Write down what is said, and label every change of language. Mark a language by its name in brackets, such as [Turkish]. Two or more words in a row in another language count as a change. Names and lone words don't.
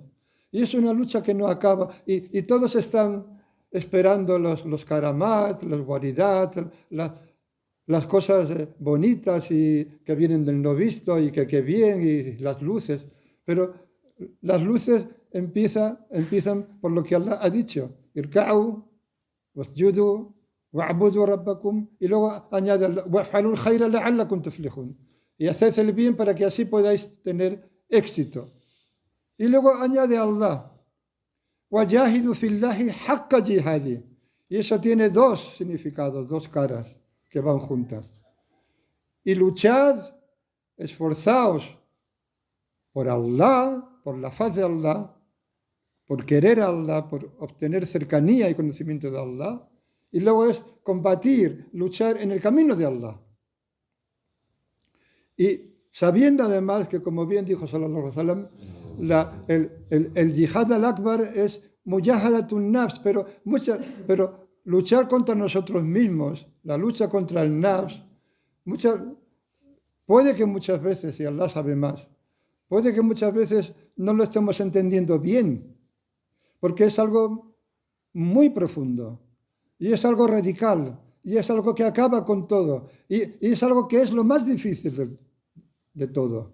[Spanish] Y es una lucha que no acaba. Y todos están esperando los karamat, los waridat, las cosas bonitas y que vienen del no visto y que bien, y las luces. Pero las luces empiezan por lo que Allah ha dicho. [Arabic] اركعوا واسجدوا واعبدوا ربكم. [Spanish] Y luego añade, [Arabic] وافعلوا الخير لعلكم تفلحون. [Spanish] Y haced el bien para que así podáis tener éxito. Y luego añade Allah, [Arabic] وَجَاهِدُ فِي اللَّهِ حَقَّ جِهَادِ. [Spanish] Y eso tiene dos significados, dos caras que van juntas. Y luchad, esforzaos por Allah, por la faz de Allah, por querer a Allah, por obtener cercanía y conocimiento de Allah. Y luego es combatir, luchar en el camino de Allah. Y sabiendo además que, como bien dijo [Arabic] صلى الله عليه وسلم, [Spanish] el [Arabic] جهاد الأكبر [Spanish] es [Arabic] مجاهدة النفس, [Spanish] pero luchar contra nosotros mismos, la lucha contra el nafs, puede que muchas veces, y Allah sabe más, puede que muchas veces no lo estemos entendiendo bien, porque es algo muy profundo, y es algo radical, y es algo que acaba con todo, y es algo que es lo más difícil de todo.